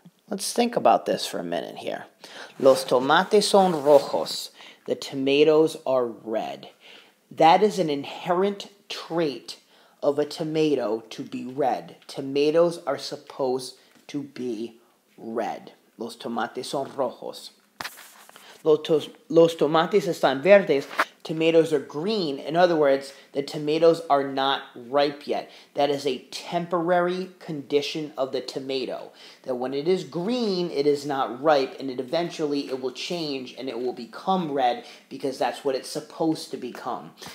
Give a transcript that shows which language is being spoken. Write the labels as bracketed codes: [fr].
[en] Let's think about this for a minute here. [es] Los tomates son rojos. [en] The tomatoes are red. That is an inherent trait of a tomato to be red. Tomatoes are supposed to be red. [es] Los tomates son rojos. Los tomates están verdes. [en] Tomatoes are green. In other words, the tomatoes are not ripe yet. That is a temporary condition of the tomato. That when it is green, it is not ripe, and eventually it will change and it will become red because that's what it's supposed to become.